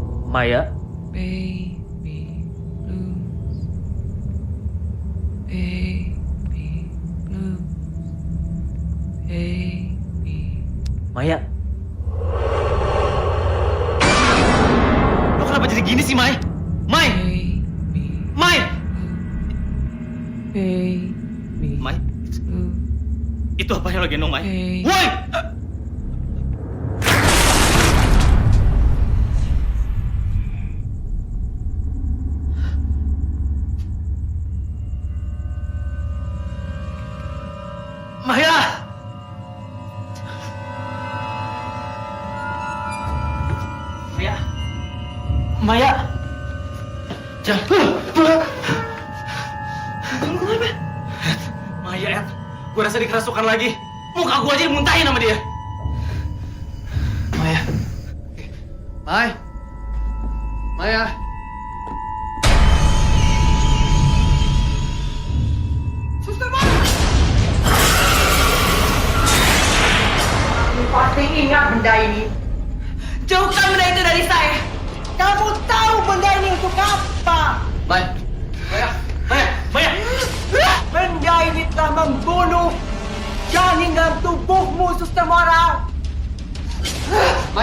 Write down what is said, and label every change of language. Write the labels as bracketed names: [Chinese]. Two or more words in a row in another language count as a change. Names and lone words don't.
[Indonesian] Maya, [English] Baby blue. Baby blue. [Indonesian] Baby. Maya. Lo kenapa jadi gini sih, Mai? Mai! Baby. Mai! Baby. Mai, Blue. itu apa yang lo gendong, Mai? Hey. Woi! Maya! Maya! Maya! Jangan! Maya, Ed. Gue rasa dikerasukan lagi. Muka gue aja dimuntahin sama dia. Maya. Mai. Maya. Kamu pasti ingat benda ini. Jauhkan benda itu dari saya. Kamu tahu benda ini untuk apa? Mai. Maya. Maya! Maya! Benda ini telah membunuh janin dalam tubuhmu, Suster Mora. Mai.